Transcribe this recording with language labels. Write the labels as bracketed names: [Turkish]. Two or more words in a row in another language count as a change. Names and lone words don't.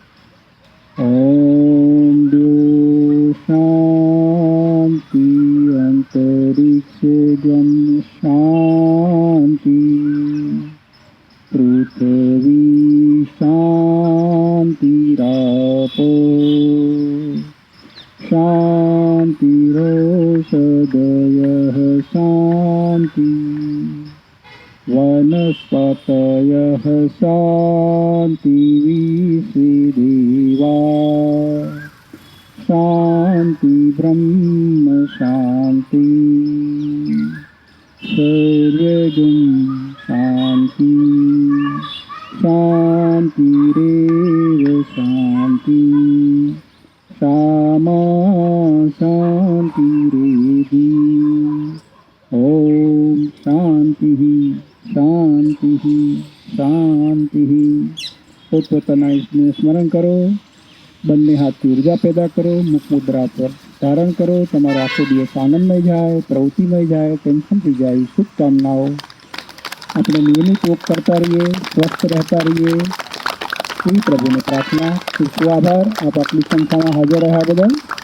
[Sanskrit] ઓમ દ્યો શાંતિ અંતરિક્ષ શાંતિ પૃથ્વી શાંતિ રાપો શાંતિરોષધયઃ શાંતિ वनस्पतयः शान्तिविश्वेदेवा शान्ति ब्रह्म शान्ति सर्वगुण शान्ति शान्तिरेव शान्ति क्षमा शान्तिरेधि ओम शांति शांति शांति [Gujarati] પોતપોતાના ઈષ્ટને સ્મરણ કરો બંને હાથથી ઉર્જા પેદા કરો મુખ મુદ્રા પર ધારણ કરો તમારો આખો દિવસ આનંદમય જાય પ્રવૃત્તિમય જાય [English] tension free [Gujarati] જાય શુભકામનાઓ આપણે નિયમિત યોગ કરતા રહીએ સ્વસ્થ રહેતા રહીએ એવી પ્રભુને પ્રાર્થના ખૂબ ખૂબ આભાર આપ આટલી સંખ્યામાં હાજર રહ્યા બદલ